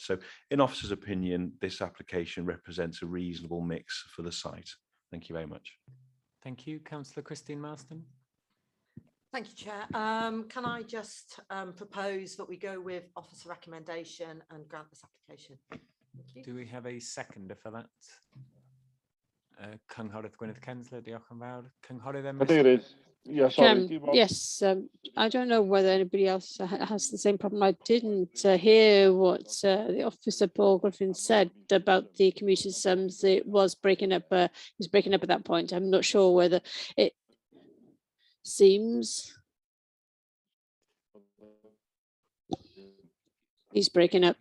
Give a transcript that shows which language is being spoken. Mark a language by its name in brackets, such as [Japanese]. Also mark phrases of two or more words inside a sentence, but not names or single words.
[English] So in officer's opinion, this application represents a reasonable mix for the site. Thank you very much. Thank you. Councillor Christine Marston. Thank you, Chair. Can I just propose that we go with officer recommendation and grant this application? Thank you. Do we have a seconder for that? [Welsh] Cynghorydd Gwynedd Kensler, diolch yn fawr. Cynghorydd Cadeirydd, [English] yeah, sorry. Yes, I don't know whether anybody else has the same problem. I didn't hear what the officer Paul Griffin said about the commuted sums. It was breaking up. He's breaking up at that point. I'm not sure whether it seems he's breaking up.